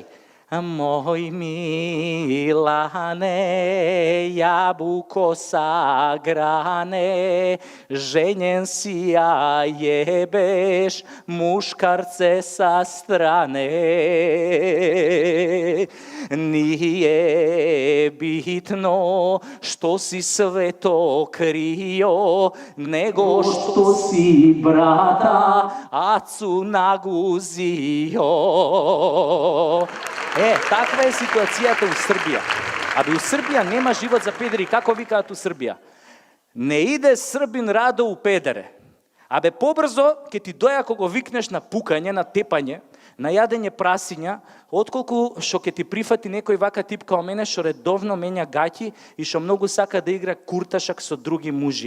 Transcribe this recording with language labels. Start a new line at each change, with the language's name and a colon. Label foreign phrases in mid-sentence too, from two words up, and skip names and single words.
Serbian: Moj Milane, jabuko sa grane, ženjen si, a jebeš muškarce sa strane. Nije bitno što si sve to krio, nego što si brata acu naguzio.
Macedonian: Таква е ситуацијата у Србија. У Србија нема живот за педери. Како викаат у Србија?
Serbian: Не иде Србин радо у педере.
Macedonian: Побрзо ќе ти доја кога го викнеш на пукање, на тепање, на јадење прасиња, отколку што ќе ти прифати некој вака тип као мене што редовно менја гаќи и што многу сака да игра курташак со други мужи.